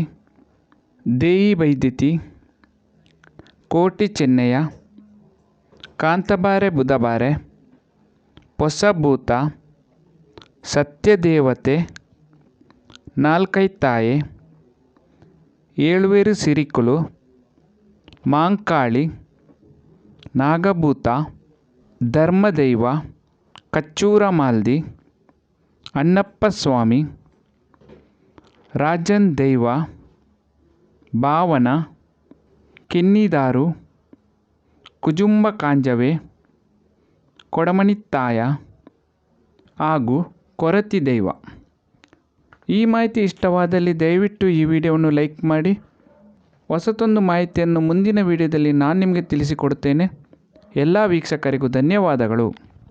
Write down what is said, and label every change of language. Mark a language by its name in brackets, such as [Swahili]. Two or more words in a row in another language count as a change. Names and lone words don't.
[Kannada] ದೇಯಿ ಬೈದಿತಿ, ಕೋಟಿ ಚೆನ್ನಯ್ಯ, ಕಾಂತಬಾರೆ ಬುಧಬಾರೆ, ಪೊಸಭೂತ, ಸತ್ಯದೇವತೆ, ನಾಲ್ಕೈತಾಯೆ, ಏಳುವೇರು ಸಿರಿಕುಲು, ಮಾಂಕಾಳಿ, ನಾಗಭೂತ, ಧರ್ಮದೈವ, ಕಚ್ಚೂರ ಮಾಲ್ದಿ, ಅಣ್ಣಪ್ಪ ಸ್ವಾಮಿ, ರಾಜನ್ ದೈವ, ಭಾವನ, ಕಿನ್ನಿದಾರು, ಕುಜುಂಬ ಕಾಂಜವೆ, ಕೊಡಮಣಿತ್ತಾಯ ಹಾಗೂ ಕೊರತಿ ದೈವ. ಈ ಮಾಹಿತಿ ಇಷ್ಟವಾದಲ್ಲಿ ದಯವಿಟ್ಟು ಈ ವಿಡಿಯೋವನ್ನು ಲೈಕ್ ಮಾಡಿ. ಹೊಸತೊಂದು ಮಾಹಿತಿಯನ್ನು ಮುಂದಿನ ವಿಡಿಯೋದಲ್ಲಿ ನಾನು ನಿಮಗೆ ತಿಳಿಸಿಕೊಡುತ್ತೇನೆ. ಎಲ್ಲ ವೀಕ್ಷಕರಿಗೂ ಧನ್ಯವಾದಗಳು.